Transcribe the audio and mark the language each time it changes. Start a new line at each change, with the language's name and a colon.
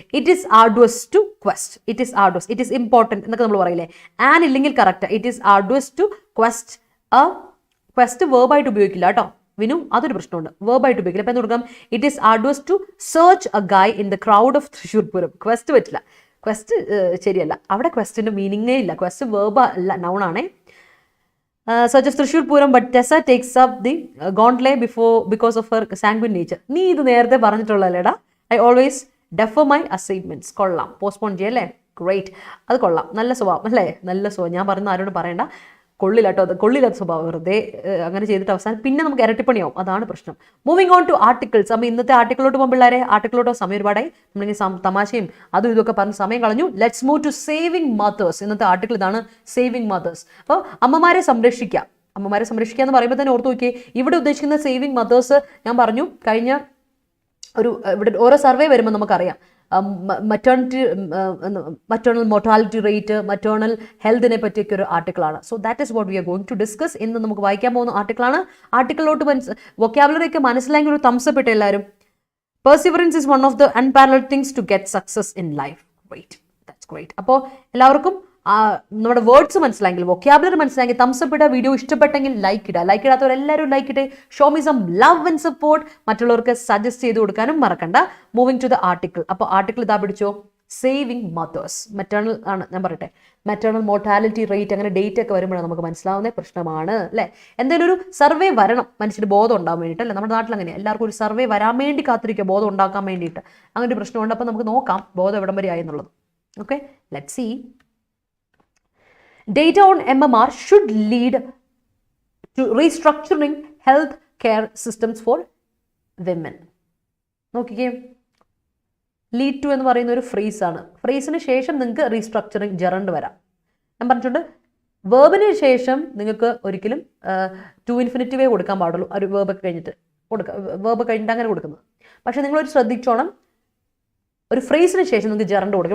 English: it is arduous to quest, it is arduous, it is important
Malayalam: എന്നൊക്കെ നമ്മൾ പറയില്ലേ. ആൻ ഇല്ലെങ്കിൽ correct.
English: It is arduous to quest.
Malayalam: Question വേർബായിട്ട് ഉപയോഗിക്കില്ല കേട്ടോ വിനു, അതൊരു പ്രശ്നമുണ്ട്. വേർബായിട്ട് ഉപയോഗിക്കില്ല. അപ്പം എന്ത് കൊടുക്കാം?
English: It is arduous to search a guy in the crowd of Thrissur Pooram.
Malayalam: Question പറ്റില്ല, ക്വസ്റ്റ് ശരിയല്ല. അവിടെ ക്വസ്റ്റിൻ്റെ മീനിങ്ങേ ഇല്ല. ക്വസ്റ്റ് വേർബ് അല്ല, നൗണാണേ.
English: Such as Trishur Puram, but Tessa takes up the gauntlet because of her sanguine nature.
Malayalam: നീ ഇത് നേരത്തെ പറഞ്ഞിട്ടുള്ളല്ലേടാ.
English: I always defer my assignments.
Malayalam: കൊള്ളാം. പോസ്റ്റ്പോൺ ചെയ്യല്ലേ? ഗ്രേറ്റ്. അത് കൊള്ളാം, നല്ല സ്വഭാവം അല്ലേ? നല്ല സ്വഭാവം. ഞാൻ പറയുന്ന ആരോടും പറയണ്ട, കൊള്ളില്ല കേട്ടോ, അത് കൊള്ളില്ലാത്ത സ്വഭാവം. വെറുതെ അങ്ങനെ ചെയ്തിട്ട് അവസാനം പിന്നെ നമുക്ക് ഇരട്ടിപ്പണിയാവും, അതാണ് പ്രശ്നം.
English: Moving on to articles.
Malayalam: അപ്പോൾ ഇന്നത്തെ ആർട്ടിക്കിളോട്ട് പോകുമ്പോൾ പിള്ളേരെ, ആർട്ടിക്കിളോട്ടോ സമയം ഒരുപാടായി, നമ്മളിങ്ങനെ തമാശയും അതും ഇതൊക്കെ പറഞ്ഞ് സമയം കളഞ്ഞു.
English: Let's move to saving mothers.
Malayalam: ഇന്നത്തെ ആർട്ടിക്കിൾ ഇതാണ്, സേവിങ് മദേഴ്സ്. അപ്പോൾ അമ്മമാരെ സംരക്ഷിക്കുക. അമ്മമാരെ സംരക്ഷിക്കുക എന്ന് പറയുമ്പോൾ തന്നെ ഓർത്ത് നോക്കിയേ, ഇവിടെ ഉദ്ദേശിക്കുന്ന സേവിങ് മദേഴ്സ് ഞാൻ പറഞ്ഞു കഴിഞ്ഞ ഇവിടെ ഓരോ സർവേ വരുമ്പോൾ നമുക്കറിയാം maternal mortality rate, maternal health-നെ പറ്റിയൊക്കെ ഒരു ആർട്ടിക്കിളാണ്.
English: So that is what we are going to discuss.
Malayalam: ഇന്ന് നമുക്ക് വായിക്കാൻ പോകുന്ന ആർട്ടിക്കിളാണ്. ആർട്ടിക്കിളിലോട്ട് വൊക്കാബുലറി ഒക്കെ മനസ്സിലായെങ്കിൽ ഒരു തംസ് ഇട്ട് എല്ലാവരും.
English: Perseverance is one of the unparalleled things to get success in life. Great. That's great.
Malayalam: അപ്പോൾ എല്ലാവർക്കും നമ്മുടെ വേർഡ്സ് മനസ്സിലായെങ്കിൽ, വൊക്കാബുലറി മനസ്സിലായെങ്കിൽ തംസ് അപ്പ് ഇടുക. വീഡിയോ ഇഷ്ടപ്പെട്ടെങ്കിൽ ലൈക്ക് ഇടുക. ലൈക്ക് ഇടാത്തവരെല്ലാവരും ലൈക്ക് ഇട്ടേ.
English: Show me some love and support.
Malayalam: മറ്റുള്ളവർക്ക് സജസ്റ്റ് ചെയ്ത് കൊടുക്കാനും മറക്കണ്ട.
English: Moving to the article.
Malayalam: അപ്പോൾ ആർട്ടിക്കിൾ ഇതാ പിടിച്ചോ. Saving mothers. മെറ്റേണൽ ആണ് ഞാൻ പറയട്ടെ. മെറ്റേണൽ മോർട്ടാലിറ്റി റേറ്റ് അങ്ങനെ ഡേറ്റ് ഒക്കെ വരുമ്പോഴാണ് നമുക്ക് മനസ്സിലാവുന്ന പ്രശ്നമാണ് അല്ലേ. എന്തെങ്കിലും ഒരു സർവേ വരണം മനുഷ്യന് ബോധം ഉണ്ടാകാൻ വേണ്ടിയിട്ട് അല്ലേ. നമ്മുടെ നാട്ടിൽ അങ്ങനെ എല്ലാവർക്കും ഒരു സർവേ വരാൻ വേണ്ടി കാത്തിരിക്കുക, ബോധം ഉണ്ടാക്കാൻ വേണ്ടിയിട്ട്. അങ്ങനെ ഒരു പ്രശ്നമുണ്ട്. അപ്പോൾ നമുക്ക് നോക്കാം ബോധം എവിടം വരെ ആയി എന്നുള്ളത്.
English: Okay, let see. Data on MMR should lead to restructuring health care systems for women.
Malayalam: നോക്കിക്കേ, ലീഡ് ടു എന്ന് പറയുന്ന ഒരു ഫ്രേസാണ്. ഫ്രേസിന് ശേഷം നിങ്ങൾക്ക് റീസ്ട്രക്ചറിങ് ജെറണ്ട് വരാം. ഞാൻ പറഞ്ഞിട്ടുണ്ട് വേർബിന് ശേഷം നിങ്ങൾക്ക് ഒരിക്കലും ടു ഇൻഫിനിറ്റീവേ കൊടുക്കാൻ പാടുള്ളൂ. ഒരു വേർബൊക്കെ കഴിഞ്ഞിട്ട് വേർബ് കഴിഞ്ഞിട്ട് അങ്ങനെ കൊടുക്കുന്നത്. പക്ഷേ നിങ്ങളൊരു ശ്രദ്ധിച്ചോണം, ഒരു ഫ്രേസിന് ശേഷം നിങ്ങൾക്ക് ജെറണ്ട് കൊടുക്കും.